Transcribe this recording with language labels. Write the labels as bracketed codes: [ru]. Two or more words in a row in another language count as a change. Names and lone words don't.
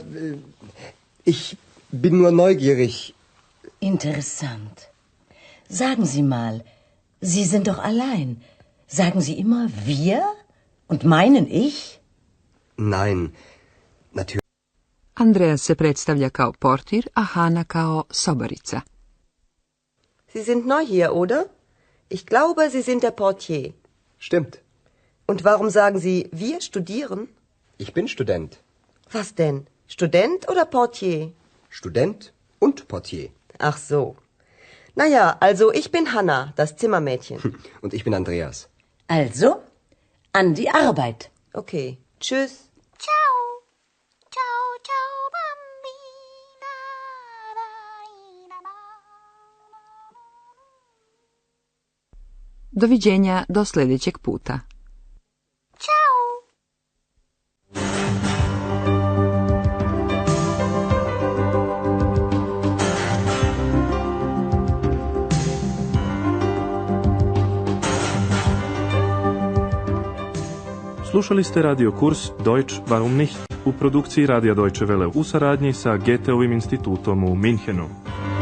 [de] Ich bin nur neugierig. Interessant. Sagen Sie mal, Sie sind doch allein. Sagen Sie immer wir und meinen ich? Nein, natürlich. [bs] Andreas se predstavlja kao portir, a Hana kao sobarica. [de] Sie sind neu hier, oder? Ich glaube, Sie sind der Portier. Stimmt. Und warum sagen Sie, wir studieren? Ich bin Student. Was denn? Student oder Portier? Student und Portier. Ach so. Naja, also ich bin Hanna, das Zimmermädchen. Und ich bin Andreas. Also, an die Arbeit. Okay, tschüss. [it] Ciao. Ciao, ciao, bambina. [bs] Doviđenja do sljedećeg puta. Ciao. Slušali ste radio kurs Deutsch warum nicht u produkciji Radija Deutsche Welle u saradnji sa Goetheovim institutom u Minhenu.